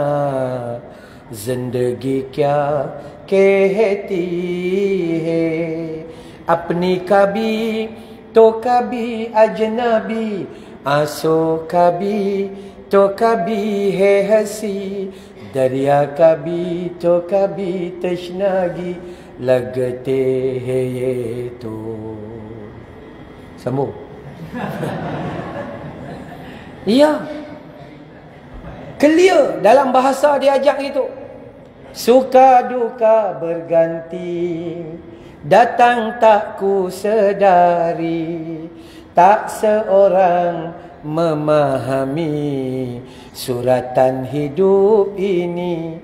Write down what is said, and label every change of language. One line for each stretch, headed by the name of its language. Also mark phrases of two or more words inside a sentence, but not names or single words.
Hindi: जिंदगी क्या कहती है अपनी कभी तो कभी अजनबी आंसू कभी तो कभी है हंसी दरिया कभी तो कभी तशनागी लगते हैं ये तो sambung.
Malay: Ya, clear dalam bahasa dia ajak itu. Suka duka berganti, datang tak ku sedari, tak seorang memahami suratan hidup ini.